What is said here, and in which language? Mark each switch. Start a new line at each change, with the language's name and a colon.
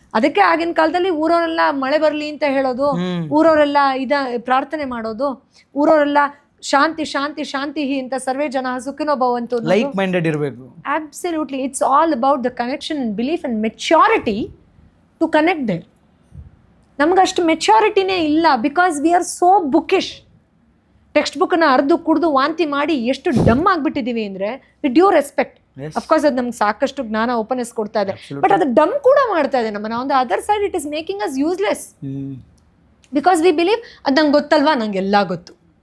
Kannada: ಅದಕ್ಕೆ ಆಗಿನ ಕಾಲದಲ್ಲಿ ಊರವರೆಲ್ಲ ಮಳೆ ಬರಲಿ ಅಂತ ಹೇಳೋದು, ಊರವರೆಲ್ಲ ಪ್ರಾರ್ಥನೆ ಮಾಡೋದು, ಊರವರೆಲ್ಲ ಶಾಂತಿ ಶಾಂತಿ ಶಾಂತಿ ಅಂತ
Sanskrit: ಸರ್ವೇ ಜನ ಸುಖಿನೋ ಭವಂತು.
Kannada: ಲೈಕ್ ಮೈಂಡೆಡ್ ಇರಬೇಕು.
English: Absolutely, it's all about the connection and belief and maturity to connect there.
Kannada: ನಮ್ಗಷ್ಟು ಮೆಚ್ಯೂರಿಟಿನೇ ಇಲ್ಲ,
English: Because we are so bookish.
Kannada: Text ಬುಕ್ಕನ್ನು ಅರ್ದು ಕುಡಿದು ವಾಂತಿ ಮಾಡಿ ಎಷ್ಟು ಡಮ್ ಆಗಿಬಿಟ್ಟಿದ್ದೀವಿ ಅಂದರೆ,
English: with due respect,
Kannada: ಅಫ್ಕೋರ್ಸ್ ಅದು ನಮ್ಗೆ ಸಾಕಷ್ಟು ಜ್ಞಾನ ಓಪನ್ನೆಸ್ ಕೊಡ್ತಾ ಇದೆ, ಬಟ್ ಅದು ಡಮ್ ಕೂಡ ಮಾಡ್ತಾ ಇದೆ ನಮ್ಮನ್ನು.
English: on the other side it is making us useless, because we believe
Kannada: ಅದು ನಂಗೆ ಗೊತ್ತಲ್ವಾ, ನಂಗೆ ಎಲ್ಲ ಗೊತ್ತು.